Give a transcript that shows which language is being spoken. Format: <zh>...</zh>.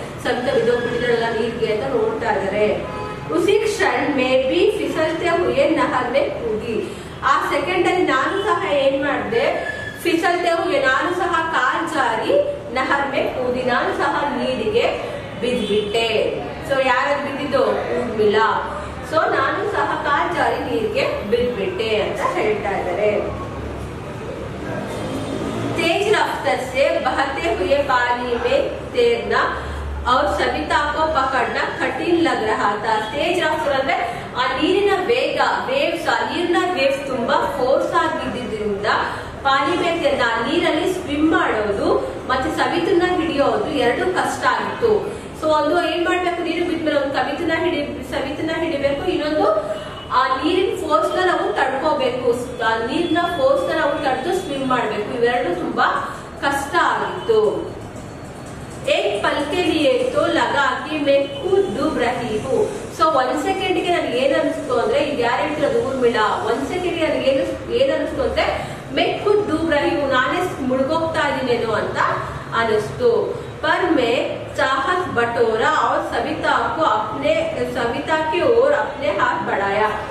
<kn>ಸಂತ ಬಿದ್ದೋಗ್ಬಿಟ್ಟಿದ್ರಲ್ಲ ನೀರ್ಗೆ ಅಂತ ನೋಡ್ತಾ ಇದಾರೆ.</kn> <hi>उसी क्षण में भी फिसलते हुए नहर में कूदी,</hi> <kn>ಆ ಸೆಕೆಂಡ್ ಅಲ್ಲಿ ನಾನು ಸಹ ಏನ್ ಮಾಡಿದೆ,</kn> <hi>फिसलते हुए</hi> <kn>ನಾನು ಸಹ ಕಾಲ್ ಜಾರಿ</kn> <hi>ನಹರ್ ಮೇ ಕೂದಿ,</hi> <kn>ನಾನು ಸಹ ನೀರಿಗೆ ಬಿದ್ಬಿಟ್ಟೆ. ಸೊ ಯಾರು ಬಿದ್ದಿದ್ದು, ಊರ್ಮಿಳಾ. ಸೊ ನಾನು ಸಹ ಕಾಲ್ ಜಾರಿ ನೀರಿಗೆ ಬಿದ್ಬಿಟ್ಟೆ ಅಂತ ಹೇಳ್ತಾ ಇದ್ದಾರೆ.</kn> <hi>तेज रफ्तार से बहते हुए पानी में तैरना और सविता को पकड़ना कठिन लग रहा था. तेज रफ्तार</hi> <kn>ಅಂದ್ರೆ ಆ ನೀರಿನ ವೇಗ, ವೇವ್ಸ್, ಆ ನೀರಿನ ವೇವ್ಸ್ ತುಂಬಾ ಫೋರ್ಸ್ ಆಗಿದ್ದರಿಂದ ಪಾನಿ ಮೇಲೆ ನೀರಲ್ಲಿ ಸ್ವಿಮ್ ಮಾಡೋದು ಮತ್ತೆ ಸವಿತನ್ನ ಹಿಡಿಯೋದು ಎರಡು ಕಷ್ಟ ಆಗಿತ್ತು. ಸೊ ಒಂದು ಏನ್ ಮಾಡ್ಬೇಕು, ನೀರು ಬಿದ್ಮೇಲೆ ಒಂದು ಸವಿತನ್ನ ಹಿಡಿಬೇಕು, ಇನ್ನೊಂದು ಆ ನೀರಿನ ಫೋರ್ಸ್ ನ ನಾವು ತಡ್ಕೋಬೇಕು, ಆ ನೀರಿನ ಫೋರ್ಸ್ ನ ನಾವು ತಡೆದು ಸ್ವಿಮ್ ಮಾಡ್ಬೇಕು. ಇವೆರಡು ತುಂಬಾ ಕಷ್ಟ ಆಗಿತ್ತು.</kn> <hi>एक पल के लिए तो लगा कि मैं खुद डूब रही हूँ.</hi> <kn>ಸೊ ಒಂದ್ ಸೆಕೆಂಡ್ ಗೆ ನನಗೆ ಏನ್ ಅನಿಸ್ತು ಅಂದ್ರೆ, ಇದು ಯಾರು ಹೇಳ್ತಿರೋದು, ಊರ್ಮಿಳಾ. ಒಂದ್ ಸೆಕೆಂಡ್ ಗೆ ನನಗೆ ಏನ್ ಅನಿಸ್ತು ಅಂದ್ರೆ,</kn> <hi>मैं खुद डूब रही हूँ,</hi> <kn>ನಾನೇ ಮುಳುಗೋಗ್ತಾ ಇದೀನೇನೋ ಅಂತ ಅನಿಸ್ತು.</kn> <hi>पर मैं चाहत बटोरा और सविता की ओर अपने हाथ बढ़ाया.</hi>